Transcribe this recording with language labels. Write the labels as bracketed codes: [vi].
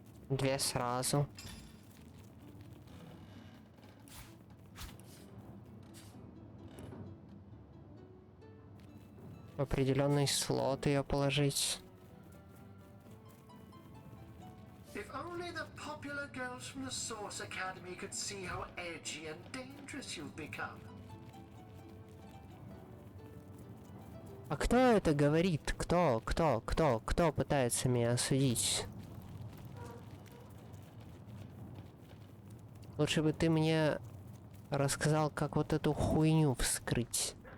[ru] Две сразу. В определенный слот ее положить. [en] If only the popular girls from the Source Academy could see how edgy and dangerous you've become. [ru] А кто это говорит? Кто пытается меня осудить? Лучше бы ты мне рассказал, как вот эту хуйню вскрыть.